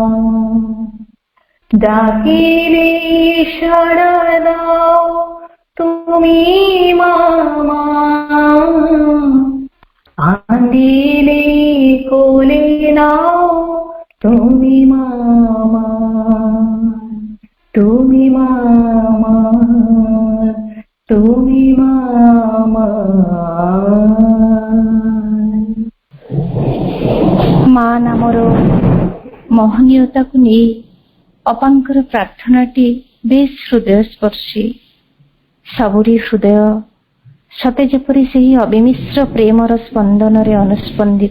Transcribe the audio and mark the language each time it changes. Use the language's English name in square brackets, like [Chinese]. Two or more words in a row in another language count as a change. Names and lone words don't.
[Bangla] ডাকিলে সাড়া দাও তুমি মা, কাঁদিলে কোলে নাও তুমি মা, তুমি মা, তুমি মা। [Odia] ମା ନାମର ମହନୀୟତାକୁ ନେଇ ଅପାଙ୍କର ପ୍ରାର୍ଥନାଟି ବେଶ ହୃଦୟସ୍ପର୍ଶୀ। ସବୁରି ହୃଦୟ ସତେ ଯେପରି ସେହି ଅବିମିଶ୍ର ପ୍ରେମର ସ୍ପନ୍ଦନରେ ଅନୁସ୍ପନ୍ଦିତ।